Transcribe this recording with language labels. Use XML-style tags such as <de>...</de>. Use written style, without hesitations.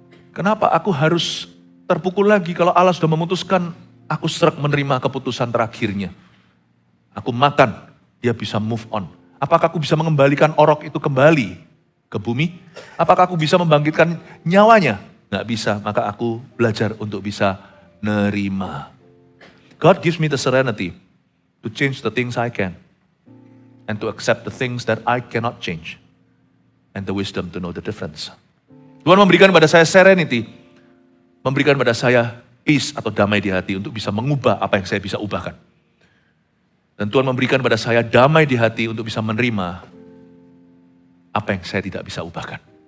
<id>Kenapa aku harus terpukul lagi kalau Allah sudah memutuskan, aku serak menerima keputusan terakhirnya. Aku makan, dia bisa move on. Apakah aku bisa mengembalikan orok itu kembali ke bumi? Apakah aku bisa membangkitkan nyawanya? Nggak bisa, maka aku belajar untuk bisa nerima.</id> <en>God gives me the serenity to change the things I can and to accept the things that I cannot change and the wisdom to know the difference.</en> <id>Tuhan memberikan pada saya serenity, memberikan pada saya peace atau damai di hati untuk bisa mengubah apa yang saya bisa ubahkan. Dan Tuhan memberikan pada saya damai di hati untuk bisa menerima apa yang saya tidak bisa ubahkan.</id>